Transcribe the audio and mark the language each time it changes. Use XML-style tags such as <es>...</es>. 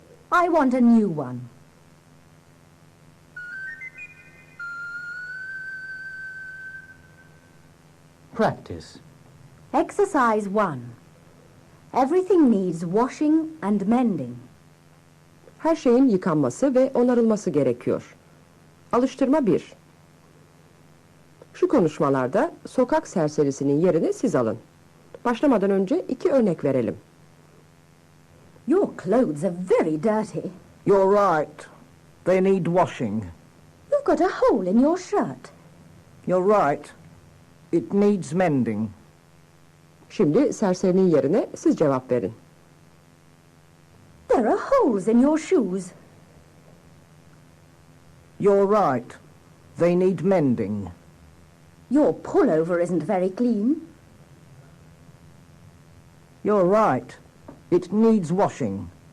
<en>I want a new one. Practice. Exercise 1. Everything needs washing and mending.</en> <tr>Her şeyin yıkanması ve onarılması gerekiyor. Alıştırma 1. Şu konuşmalarda sokak serserisinin yerini siz alın. Başlamadan önce 2 örnek verelim.</tr> <en>Your clothes are very dirty. You're right. They need washing. You've got a hole in your shirt. You're right. It needs mending.</en> <tr>Şimdi serserinin yerine siz cevap verin.</tr> <en>There are holes in your shoes. You're right. They need mending. Your pullover isn't very clean. You're right. It needs washing.</en>